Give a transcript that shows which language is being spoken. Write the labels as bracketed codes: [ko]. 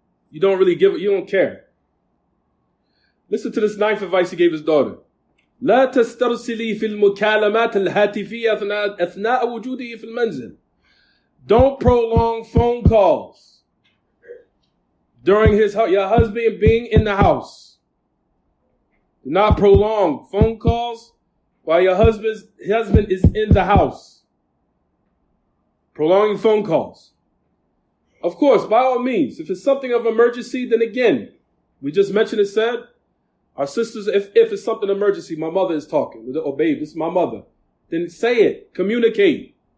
[en] You don't really you don't care. Listen to this 9th advice he gave his daughter. [ar] لا تسترسلي في المكالمات الهاتفية أثناء وجوده في المنزل. [en] Don't prolong phone calls during your husband being in the house. Do not prolong phone calls while your husband is in the house. Prolonging phone calls. Of course, by all means, if it's something of emergency, then again, we just mentioned it said, our sisters, if it's something emergency, my mother is talking. Oh, babe, this is my mother. Then say it. Communicate.